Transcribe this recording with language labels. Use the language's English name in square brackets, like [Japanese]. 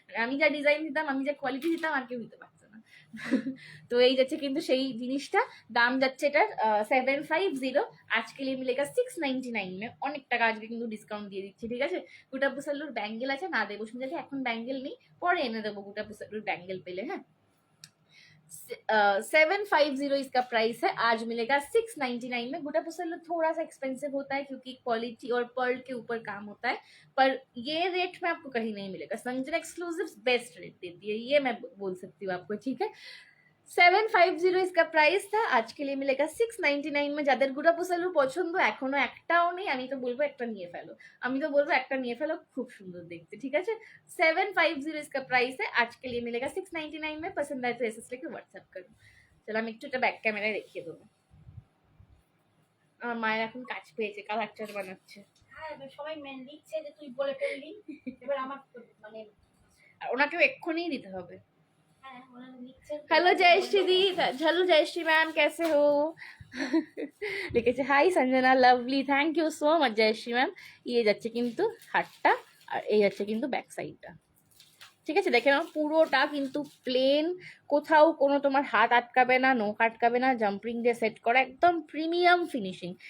[Bangla] আমি যা ডিজাইন দিতাম, আমি যা কোয়ালিটি দিতাম, আর কেউ দিতে পারতো না। তো এই যাচ্ছে কিন্তু সেই জিনিসটা। দাম যাচ্ছে এটার 750, আজকে [Hindi] लिए मिलेगा 699 में। [Bangla] অনেক টাকা আজকে কিন্তু ডিসকাউন্ট দিয়ে দিচ্ছি, ঠিক আছে? গুটা পুসাইলুর ব্যাঙ্গেল আছে, না দেবো শুনতে, এখন ব্যাঙ্গেল নেই, পরে এনে দেবো গুটা পুসাইলুর ব্যাঙ্গেল পেলে। [Hindi] হ্যাঁ, 750 इसका प्राइस है, आज मिलेगा 699 में। गुटा पुसल्लू थोड़ा सा एक्सपेंसिव होता है क्योंकि क्वालिटी और पर्ल के ऊपर काम होता है, पर ये रेट में आपको कहीं नहीं मिलेगा। संजना एक्सक्लूसिव बेस्ट रेट देती है, ये मैं बोल सकती हूँ आपको, ठीक है? 750 इसका प्राइस था, आज के लिए मिलेगा 699 में। [Bangla] যাদের গুটা পুসালু পছন্দ, এখনো একটাও নেই, আমি তো বলবো একটা নিয়ে ফেলো, আমি তো বলবো একটা নিয়ে ফেলো, খুব সুন্দর দেখতে, ঠিক আছে? [Hindi] 750 इसका प्राइस है, आज के लिए मिलेगा 699 में। पसंद आए तो एसएस लेके व्हाट्सएप करो। [Bangla] চলো আমি একটু এটা ব্যাক ক্যামেরায় দেখিয়ে দেবো। আমার মায়ের এখন কাজ পেয়েছে, কালার চাট বানাচ্ছে। হ্যাঁ, সবাই মেন লিখছে যে তুই বলে ফেললি, এবার আমার মানে আর ওনাকেও এক্ষুনি দিতে হবে। [Hindi] हेलो जयश्री दी, हेलो जयश्री मैम, कैसे हो? [Bangla] লিখেছে high Sanjana lovely, thank you so much Jayashree ma'am. ইয়ে যাচ্ছে কিন্তু হাতটা, আর এই যাচ্ছে কিন্তু ব্যাক সাইডটা। ঠিক আছে, দেখে নাও পুরোটা কিন্তু প্লেন, কোথাও কোনো তোমার হাত আটকাবে না, নখ আটকাবে না, জাম্পিং দিয়ে সেট করা, একদম প্রিমিয়াম ফিনিশিং।